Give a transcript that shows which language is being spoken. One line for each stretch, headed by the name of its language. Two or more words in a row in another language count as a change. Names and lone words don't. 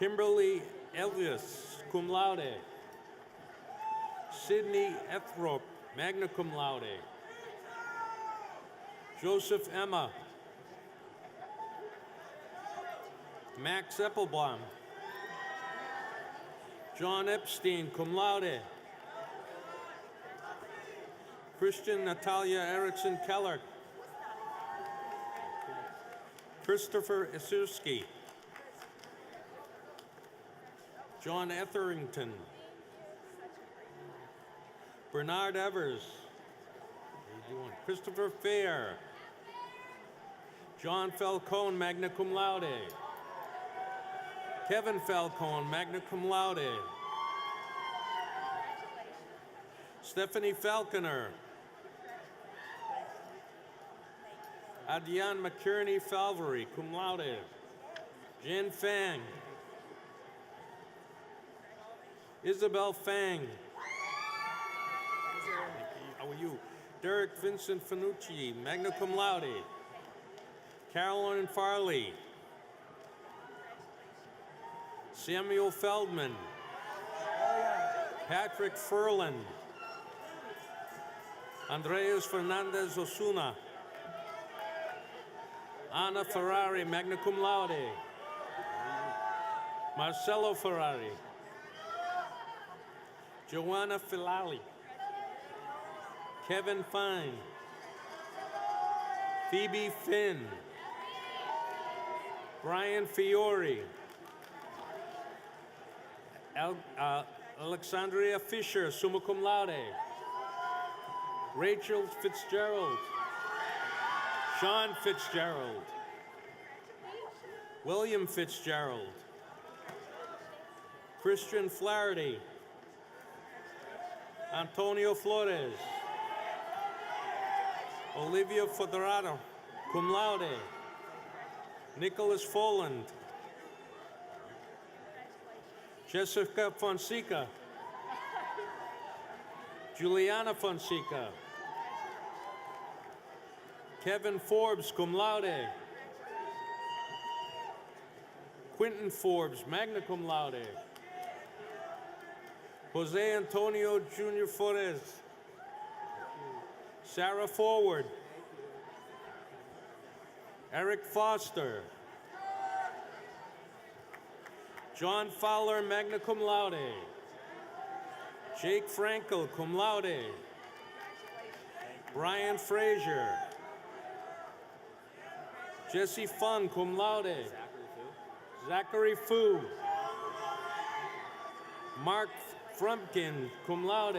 English: Kimberly Elvis,
Latin: cum laude.
English: Sydney Ethrop,
Latin: magna cum laude.
English: Joseph Emma. Max Eppelbaum. John Epstein,
Latin: cum laude.
English: Christian Natalia Erickson Keller. Christopher Isurski. John Etherington. Bernard Evers. Christopher Fair. John Falcone,
Latin: magna cum laude.
English: Kevin Falcone,
Latin: magna cum laude.
English: Stephanie Falconer. Adiane McKierney Falvery,
Latin: cum laude.
English: Jen Fang. Isabel Fang. How are you? Derek Vincent Fanucci,
Latin: magna cum laude.
English: Carolyn Farley. Samuel Feldman. Patrick Furlan. Andreas Fernandez Osuna. Anna Ferrari,
Latin: magna cum laude.
English: Marcelo Ferrari. Joanna Filali. Kevin Fine. Phoebe Finn. Brian Fiore. Alexandria Fisher,
Latin: summa cum laude.
English: Rachel Fitzgerald. Sean Fitzgerald. William Fitzgerald. Christian Flaherty. Antonio Flores. Olivia Foderato,
Latin: cum laude.
English: Nicholas Foland. Jessica Fonseca. Juliana Fonseca. Kevin Forbes,
Latin: cum laude.
English: Quentin Forbes,
Latin: magna cum laude.
English: Jose Antonio Jr. Flores. Sarah Forward. Eric Foster. John Fowler,
Latin: magna cum laude.
English: Jake Frankel,
Latin: cum laude.
English: Brian Frazier. Jesse Fun,
Latin: cum laude.
English: Zachary Fu. Mark Frumpkin,
Latin: cum laude.